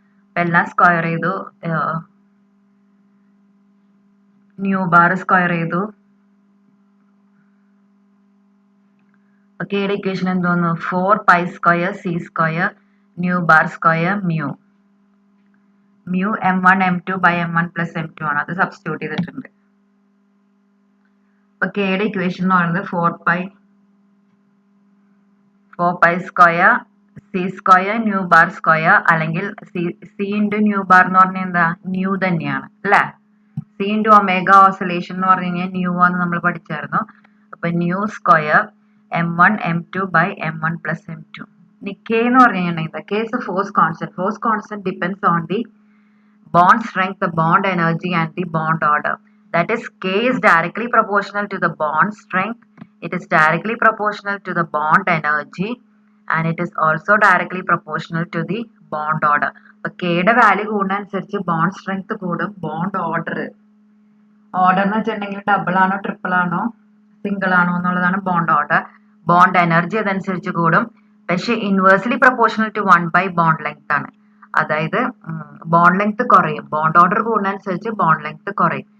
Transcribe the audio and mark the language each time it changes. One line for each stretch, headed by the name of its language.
Malayalam: അപ്പൊ എല്ലാം സ്ക്വയർ ചെയ്തു. ന്യൂ ബാർ സ്ക്വയർ ചെയ്തു. കെയുടെ ഇക്വേഷൻ എന്തോന്നു? 4 pi square c square new bar square mu. Mu m1 m2 by m1 plus m2 ആണ്. അത് സബ്സ്റ്റിറ്റ്യൂട്ട് ചെയ്തിട്ടുണ്ട്. അപ്പൊ കെയുടെ ഇക്വേഷൻ എന്ന് പറയുന്നത് 4 pi square c square new bar square, അല്ലെങ്കിൽ c ഇൻറ്റു ന്യൂ ബാർ എന്ന് പറഞ്ഞാൽ എന്താ? ന്യൂ തന്നെയാണ് അല്ലെ? c ഇൻറ്റു ഒമേഗ ഓസിലേഷൻ എന്ന് പറഞ്ഞു കഴിഞ്ഞാൽ ന്യൂ ആണെന്ന് നമ്മൾ പഠിച്ചായിരുന്നു. അപ്പൊ nu square m1 m2 by m1 plus m2. ഇനി k എന്ന് പറഞ്ഞു കഴിഞ്ഞാൽ
English: k is a force constant. Force constant depends on the bond strength, the bond energy and the bond order. That is, k is directly proportional to the bond strength, it is directly proportional to the bond energy, and it is also directly proportional to the bond order.
Malayalam: അപ്പൊ കെയുടെ value കൂടുന്നതനുസരിച്ച് bond strength കൂടും. Bond order എന്ന് വെച്ചിട്ടുണ്ടെങ്കിൽ double ആണോ triple ആണോ single ആണോ എന്നുള്ളതാണ് bond order. Bond energy അതനുസരിച്ച് കൂടും. പക്ഷെ inversely proportional to 1 by bond length ആണ്. അതായത് ബോണ്ട് ലെങ്ത് കുറയും. ബോണ്ട് ഓർഡർ കൂടുന്നതനുസരിച്ച് ബോണ്ട് ലെങ്ത് കുറയും.